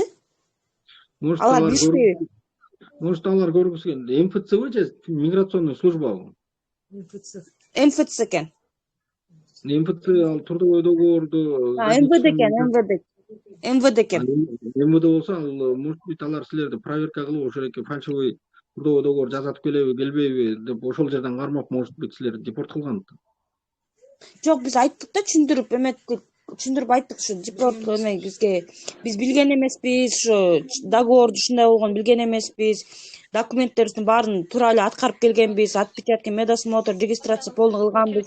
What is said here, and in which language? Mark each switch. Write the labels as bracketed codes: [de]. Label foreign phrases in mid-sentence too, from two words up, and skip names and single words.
[ky] Алар билишпейби? Может, алар көргүсү келди. МФЦбы же [ru] миграционный службабы? [ky] МФЦ экен. МФЦ ал [ru] трудовой договорду [ky] МВД экен, МВД экен. МВД болсо, ал [ru] может быть [ky] алар силерди проверка кылып, ошол эки [ru] фальшивый трудовой договор [ky] жазатып келеби, келбейби деп ошол жерден кармап, [ru] может быть [ky] силерди депорт кылган. Жок, биз айттык да, түшүндүрүп эметтик. Түшүндүрүп айттык, ушу депорт эме бизге. Биз билген эмеспиз, ушу договорду ушундай болгонун билген эмеспиз. Документтерибиздин баарын туура эле аткарып келгенбиз, [ru] отпечатки, медосмотр, регистрация полный [ky] кылганбыз.